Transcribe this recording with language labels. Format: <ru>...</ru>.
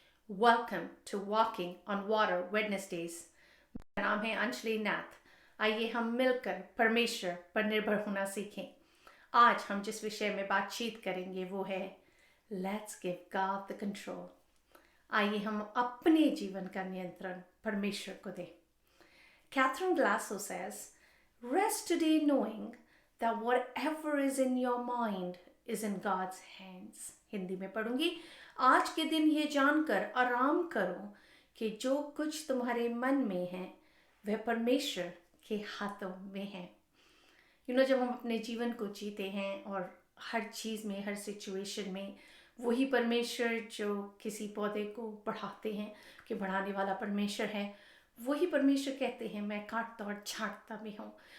<en>Welcome to Walking on Water Wednesdays.</en> <hi>मेरा नाम है अंजलि नाथ. आइए हम मिलकर परमेश्वर पर निर्भर होना सीखें. आज हम जिस विषय में बातचीत करेंगे वो है</hi> <en>Let's give God the control.</en> <hi>आइए हम अपने जीवन का नियंत्रण परमेश्वर को दें.</hi> <en>Catherine Glasso says, Rest today knowing that whatever is in your mind is in God's hands.</en> <hi>Hindi में पढ़ूंगी. आज के दिन ये जानकर आराम करो कि जो कुछ तुम्हारे मन में है वह परमेश्वर के हाथों में है. जब हम अपने जीवन को जीते हैं और हर चीज़ में, हर सिचुएशन में वही परमेश्वर जो किसी पौधे को बढ़ाते हैं कि बढ़ाने वाला परमेश्वर है, वही परमेश्वर कहते हैं मैं काटता और छांटता भी हूँ.</hi>